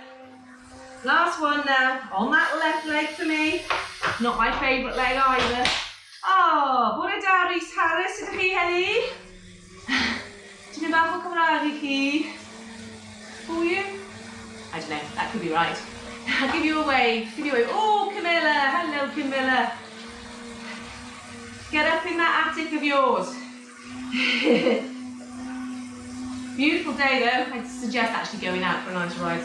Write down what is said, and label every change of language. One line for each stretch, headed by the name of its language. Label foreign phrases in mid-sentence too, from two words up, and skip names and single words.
English: Last one now, on that left leg for me. Not my favourite leg either.
Welsh: Oh, bore da Rhys Harris ydych chi heddi? Ti'n mynd bach o Cymraeg i chi?
English: for you? I don't know, that could be right. I'll give you a wave, give you a wave. Oh, Camilla, hello Camilla. Get up in that attic of yours. Beautiful day though. I'd suggest actually going out for a nice ride.